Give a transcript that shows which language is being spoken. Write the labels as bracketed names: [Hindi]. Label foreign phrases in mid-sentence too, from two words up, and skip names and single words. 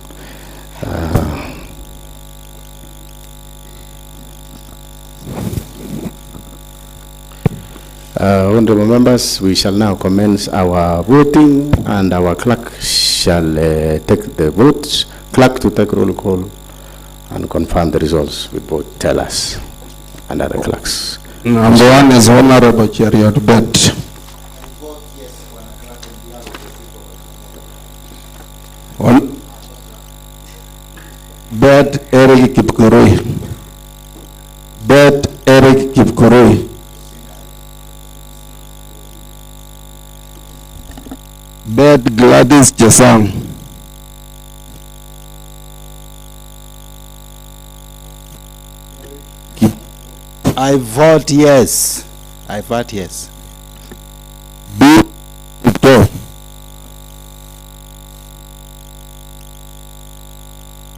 [English] Honorable members, we shall now commence our voting, and our clerk shall take the votes. Clerk to take roll call and confirm the results with both tellers and other clerks. Number 1 is Honorable Cheriot Bett. Bet Erick Kipkoroi. Bet Erick Kipkoroi. Bet Gladys Chesang. I vote yes. I vote yes. B. Victor.